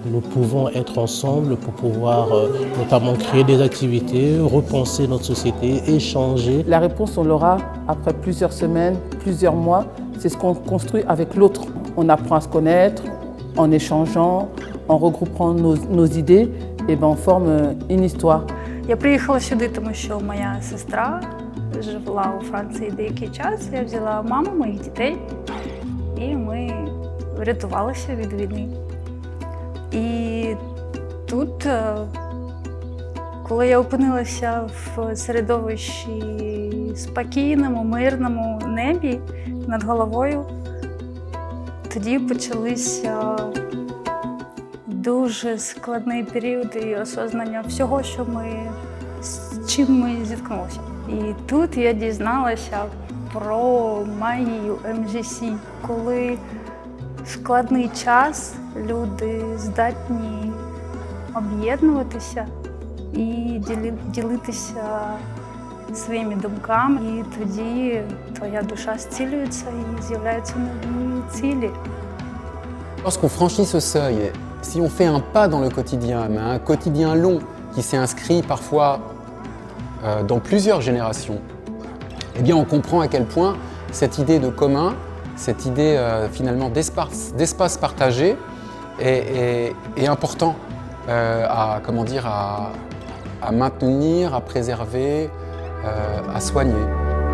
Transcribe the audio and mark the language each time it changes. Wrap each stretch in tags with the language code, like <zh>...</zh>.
<fr>Nous pouvons être ensemble pour pouvoir notamment créer des activités, repenser notre société, échanger. La réponse, on l'aura après plusieurs semaines, plusieurs mois. C'est ce qu'on construit avec l'autre. On apprend à se connaître, en échangeant, en regroupant nos idées, et ben on forme une histoire.</fr> <uk>Я приїхала сюди, тому що моя сестра жила у Франції деякий час. Я взяла маму, моїх дітей, і ми врятувалися від війни. І тут, коли я опинилася в середовищі спокійному, мирному небі над головою, тоді почалися дуже складний період і осознання всього, з чим ми зіткнулися. І тут я дізналася про магію МЖС, коли в складний час люди здатні об'єднуватися і ділитися своїми думками. І тоді твоя душа зцілюється і з'являються нові цілі.</uk> <fr>Lorsqu'on franchit ce seuil, si on fait un pas dans le quotidien, mais un quotidien long qui s'est inscrit parfois dans plusieurs générations, eh bien on comprend à quel point cette idée de commun, cette idée finalement d'espace partagé est important à maintenir, à préserver, à soigner.</fr>